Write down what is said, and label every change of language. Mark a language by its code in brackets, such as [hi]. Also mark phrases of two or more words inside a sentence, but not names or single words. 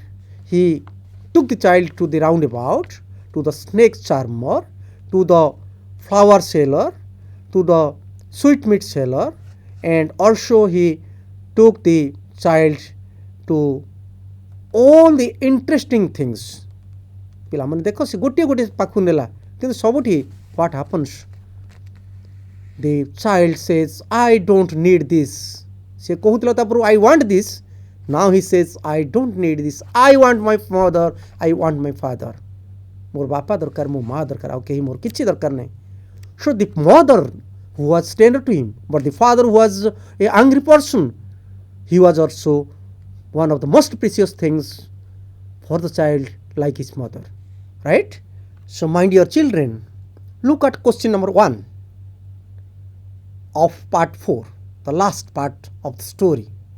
[en] He took the child to the roundabout, to the snake charmer, to the flower seller, to the sweetmeat seller, and also he took the child to all the interesting things. [or] ପିଲାମାନେ ଦେଖ ସେ ଗୋଟିଏ ଗୋଟିଏ ପାଖକୁ ନେଲା, କିନ୍ତୁ ସବୁଠି [en] what happens? The child says, I don't need this. [or] ସେ କହୁଥିଲା ତାପରୁ [en] I want this. Now he says, I don't need this. I want my mother. I want my father. [or] ମୋର ବାପା ଦରକାର, ମୋ ମା ଦରକାର, ଆଉ କେହି ମୋର କିଛି ଦରକାର ନାହିଁ. [en] So the mother who was tender to him, but the father who was an angry person, he was also one of the most precious things for the child, like his mother. Right? So my dear children, look at question number 1 of part 4, the last part of the story.